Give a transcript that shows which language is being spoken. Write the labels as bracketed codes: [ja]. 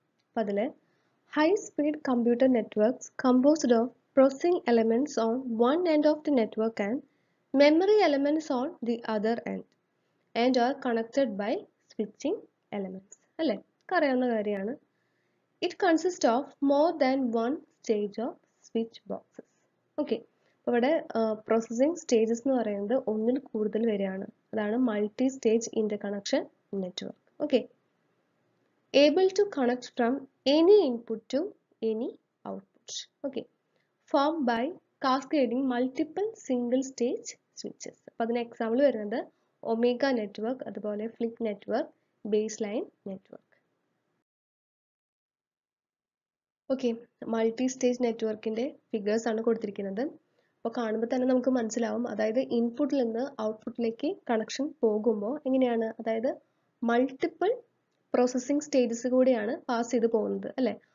[ml] അപ്പം അതിൽ [en] high speed computer networks composed of processing elements on one end of the network and memory elements on the other end are connected by switching elements [ml] അല്ലേ? അറിയാവുന്ന കാര്യമാണ്. [en] It consists of more than one stage of switch boxes. Okay. [ml] അപ്പോൾ ഇവിടെ processing stages എന്ന് പറയുന്നത് ഒന്നിൽ കൂടുതൽ വരെയാണ്. അതാണ് multi stage interconnection network. Okay. [en] Able to connect from any input to any output. Okay. Formed by cascading multiple single stage switches. [ml] അപ്പോൾ അതിന് എക്സാമ്പിൾ വരുന്നത് ഒമേഗ നെറ്റ്വർക്ക്, അതുപോലെ flip network, base line network. Okay, multi stage നെറ്റ്വർക്കിന്റെ figures ആണ് കൊടുത്തിരിക്കുന്നത്. അപ്പോൾ കാണുമ്പോൾ തന്നെ നമുക്ക് മനസ്സിലാവും, അതായത് ഇൻപുട്ടിൽ നിന്ന് ഔട്ട്പുട്ടിലേക്ക് കണക്ഷൻ പോകുമ്പോൾ എങ്ങനെയാണ്, അതായത് മൾട്ടിപ്പിൾ പ്രോസസ്സിംഗ് സ്റ്റേജസ് കൂടിയാണ് പാസ് ചെയ്ത് പോകുന്നത് അല്ലേ.